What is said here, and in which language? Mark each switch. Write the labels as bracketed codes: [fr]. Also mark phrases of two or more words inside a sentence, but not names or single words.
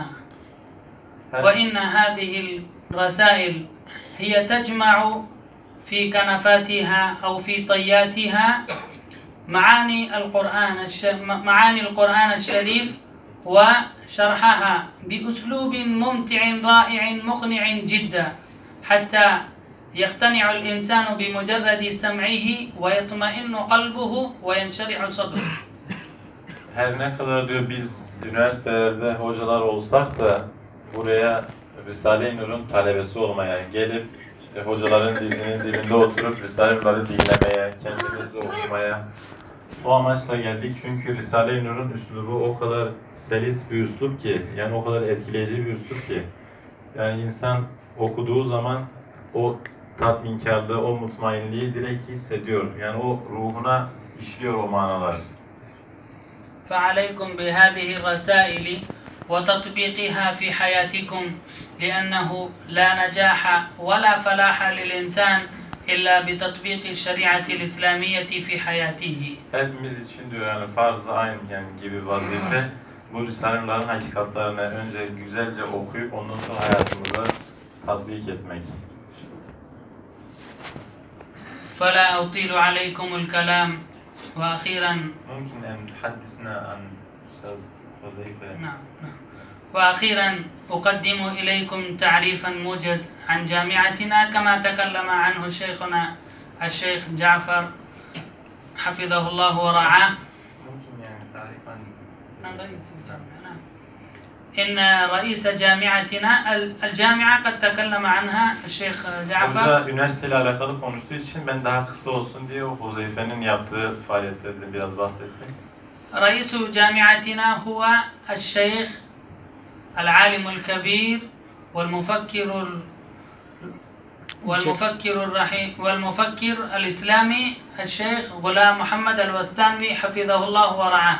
[ar] وإن هذه الرسائل هي تجمع في كنفاتها أو في طياتها معاني القرآن الشريف وشرحها بأسلوب ممتع رائع مقنع جدا، حتى يقتنع الإنسان بمجرد سمعه ويطمئن قلبه وينشرح صدره. [tr] Her ne kadar diyor biz üniversitelerde hocalar olsak da buraya Risale-i Nur'un talebesi olmaya, gelip hocaların dizinin dibinde oturup Risale-i Nur'ları dinlemeye, kendimizde okumaya o amaçla geldik. Çünkü Risale-i Nur'un üslubu o kadar selis bir üslup ki, yani o kadar etkileyici bir üslup ki, yani insan okuduğu zaman o tatminkarlığı, o mutmainliği direkt hissediyor. Yani o ruhuna işliyor o manalar. [ar] فعليكم بهذه الرسائل وتطبيقها في حياتكم، لأنه لا نجاح ولا فلاح للإنسان إلا بتطبيق الشريعة الإسلامية في حياته. [tr] Hepimiz için diyor yani farz-ı ayn yani gibi vazife bu Risale-i hakikatlerini önce güzelce okuyup ondan sonra hayatımıza tatbik etmek. [ar] فلا أطيل عليكم الكلام. وأخيرا ممكن أن تحدثنا عن أستاذ وظيفة. نعم. وأخيرا أقدم إليكم تعريفا موجز عن جامعتنا كما تكلم عنه شيخنا الشيخ جعفر حفظه الله ورعاه. إن رئيس جامعتنا الجامعة قد تكلم عنها الشيخ جعفر. [tr] Hoca üniversiteyle alakalı konuştuğu için ben daha kısa olsun diye o Huzeyfe'nin yaptığı faaliyetlerden biraz bahsetsin. [ar] رئيس جامعتنا هو الشيخ العالم الكبير والمفكر الإسلامي الشيخ غلام محمد الوستانوي حفظه الله ورعاه.